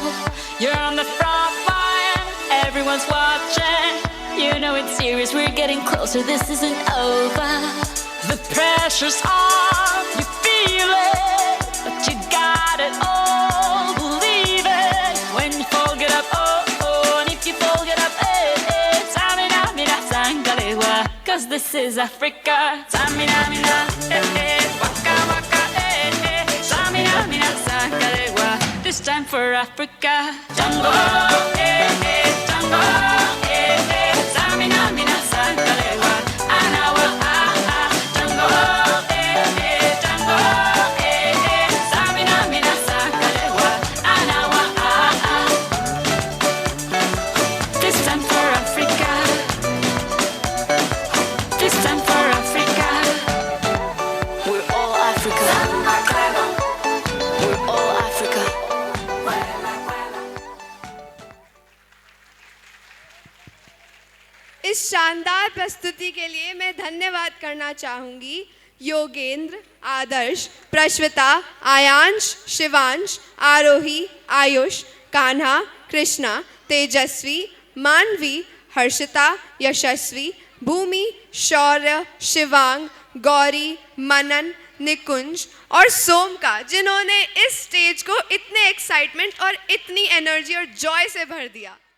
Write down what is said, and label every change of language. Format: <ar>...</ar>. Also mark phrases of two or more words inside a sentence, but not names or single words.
<en>You're on the front line, everyone's watching. You know it's serious, we're getting closer, this isn't over. The pressure's on, you feel it, but you got it all, believe it. When you fall, get up, oh, oh, and if you fall, get up, eh, eh.</en> <fan>Samina, mina, sangalewa,</fan> <en>'cause this is Africa.</en> <fan>Samina, mina, eh, eh, waka, waka, eh, eh. Samina, mina, sangalewa,</fan> <en>this time for Africa.</en> <fan>Tango, eh, eh, tango, eh, eh. Samina, mina, sangalewa, anawa, ah, ah. Tango, eh, eh, tango, eh, eh. Samina, mina, sangalewa, anawa, ah, ah.</fan> <en>This time for Africa. This time for Africa. We're all Africa. We're all Africa.</en> <hi>इस शानदार प्रस्तुति के लिए मैं धन्यवाद करना चाहूँगी योगेंद्र, आदर्श, प्रश्विता, आयांश, शिवांश, आरोही, आयुष, कान्हा, कृष्णा, तेजस्वी, मानवी, हर्षिता, यशस्वी, भूमि, शौर्य, शिवांग, गौरी, मनन, निकुंज और सोम का, जिन्होंने इस स्टेज को इतने एक्साइटमेंट और इतनी एनर्जी और जॉय से भर दिया।</hi>